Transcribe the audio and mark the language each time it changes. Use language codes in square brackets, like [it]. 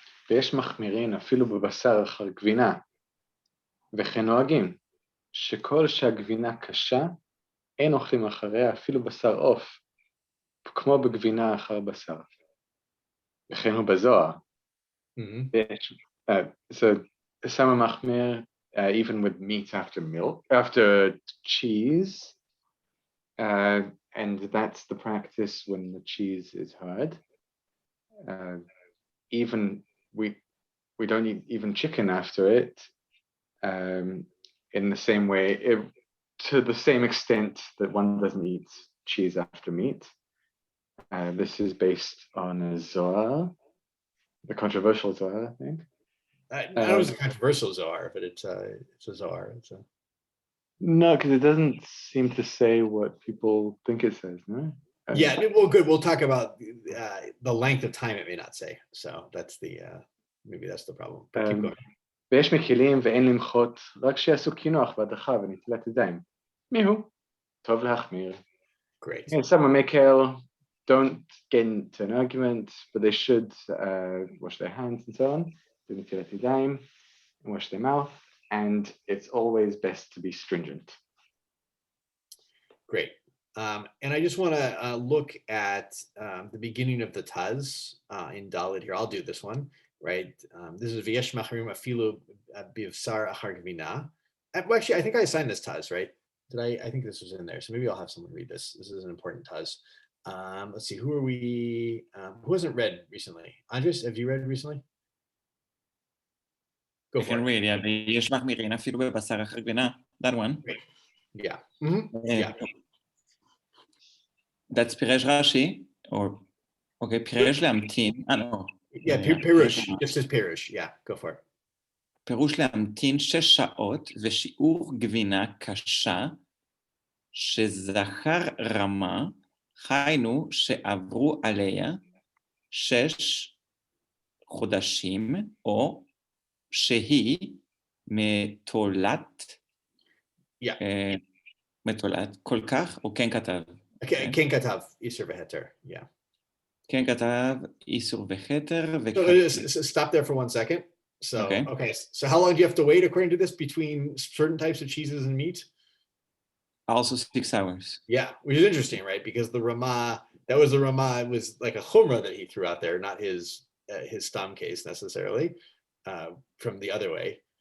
[he] ויש מחמירין אפילו בבשר אחר גבינה, וכן נוהגים, שכל שהגבינה קשה, אין אוכלים אחריה אפילו בשר עוף, כמו בגבינה אחר בשר. וכן הוא בזוהר. [en] So some מחמיר, even with meat after cheese, and that's the practice when the cheese is hard. Even we don't eat even chicken after it, in the same way, to the same extent that one doesn't eat cheese after meat. This is based on a Zohar, the controversial Zohar, I think. I know it was a controversial Zohar, but it's a Zohar. No, because it doesn't seem to say what people think it says, no? Yeah, well, good. We'll talk about the length of time it may not say. So that's maybe that's the problem. But keep going. [he] ויש מקלים ואין למחות, רק שיעשו קינוח והדחה ונטילת ידיים. מיהו? טוב להחמיר. [en] Great. And some Mekel don't get into an argument, but they should wash their hands and so on, do netilat yadayim, and wash their mouth, and it's always best to be stringent. Great. And I just want to look at the beginning of the Taz in Dalet here. I'll do this one, right? This is [he] V'yesh machrim afilu bivsar achar gvina. [en] Well, actually, I think I assigned this Taz, right? I think this was in there. So maybe I'll have someone read this. This is an important Taz. Let's see, who hasn't read recently? Andres, have you read recently? Go for it. I can read, yeah. [he] V'yesh machmirin afilu bivsar achar gvina. [en] That one. Great. Yeah. Mm-hmm. Yeah. That's Piresh Rashi, or okay, Piresh להמתין. No. Yeah, Pirush. Just says Pirush. Yeah, go for it. [he] פירוש להמתין 6 שעות ושיעור גבינה קשה שזכר רמה, היינו שעברו עליה 6 חודשים, או שהיא מתולת, מתולת כל כך, או כן כתב. Okay, כן כתב, איסור והתר, yeah. כן כתב, איסור והתר. [en] So stop there for 1 second. So, okay. So how long do you have to wait according to this between certain types of cheeses and meat? Also 6 hours. Yeah, which is interesting, right? Because the Ramah, it was like a chumrah that he threw out there, not his stam case necessarily, from the other way.